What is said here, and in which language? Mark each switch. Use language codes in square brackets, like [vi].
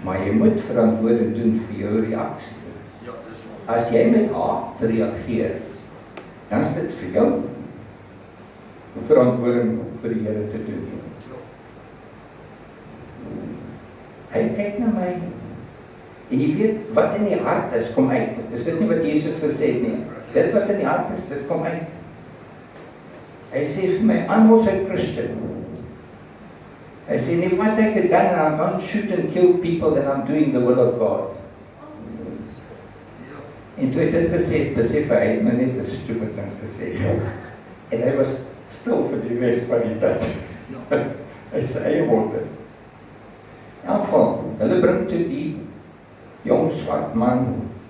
[af] Maar jy moet verantwoording doen vir jou reaksie. As jy met haat reageer, dan is dit vir jou verantwoording vir die Here te doen. Hy kyk na my, en jy weet, wat in die hart is, kom uit. Is dit nie wat Jesus gesê het nie? Dit wat in die hart is, dit kom uit. Hy sê vir my, [en] I'm also a Christian. [af] Hy sê, [en] and if I take a gun and I'm going to shoot and kill people, then I'm doing the will of God. [af] En toe het dit gesê, besef hy het my net 'n stupid ding gesê. En hy was stil vir die res van die tyd. Uit sy eie woorde. In elk geval, hulle bring toe die jong swart man.